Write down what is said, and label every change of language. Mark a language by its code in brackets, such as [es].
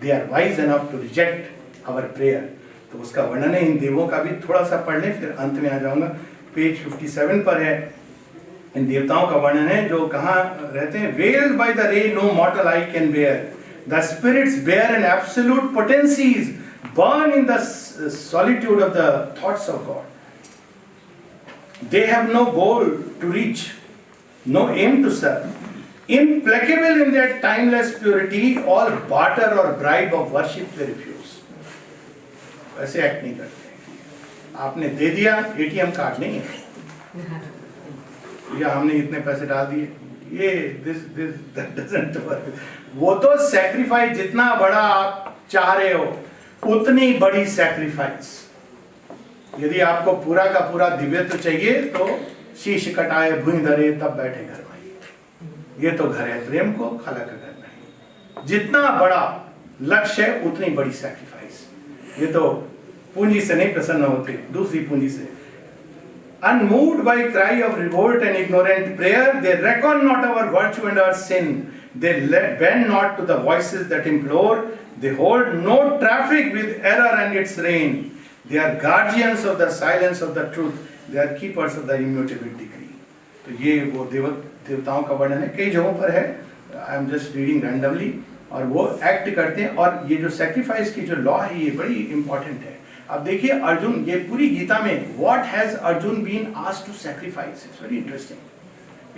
[en] They are wise enough to reject our prayer. [hi] तो उसका वर्णन है इन देवों का भी, थोड़ा सा पढ़ लें फिर अंत में आ जाऊंगा। पेज 57 पर है, इन देवताओं का वर्णन है जो कहाँ रहते हैं। [en] Veiled by the ray no mortal eye can bear, the spirits bear an absolute potencies, burn in the solitude of the thoughts of God. They have no goal to reach, no aim to serve, implacable in their timeless purity, all barter or bribe of worship they refuse. [hi] ऐसे act नहीं करते। आपने दे दिया, ATM card नहीं है, या हमने इतने पैसे डाल दिए, ये [en] that doesn't work. [hi] वो तो सैक्रिफाइस, जितना बड़ा आप चाह रहे हो उतनी बड़ी सैक्रिफाइस। यदि आपको पूरा का पूरा दिव्यत्व चाहिए तो शीश कटाए भूमि धरे तब बैठे घर में। ये तो घर है प्रेम को, खाला का घर नहीं। जितना बड़ा लक्ष्य है उतनी बड़ी सैक्रिफाइस। ये तो पूंजी से नहीं प्रसन्न होते, दूसरी पूंजी से। [en] Unmoved by cry of revolt and ignorant prayer, they reckon not our virtue and our sin. They bend not to the voices that implore. They hold no traffic with error and its reign. They are guardians of the silence of the truth. They are keepers of the immutable decree. [hi] तो ये वो देवताओं का वर्णन है, कई जगहों पर है, [en] I am just reading randomly. [hi] और वो एक्ट करते हैं, और ये जो सैक्रिफाइस की जो लॉ है ये बड़ी इंपॉर्टेंट है। अब देखिए अर्जुन, ये पूरी गीता में [en] What has Arjun been asked to sacrifice, it's very interesting.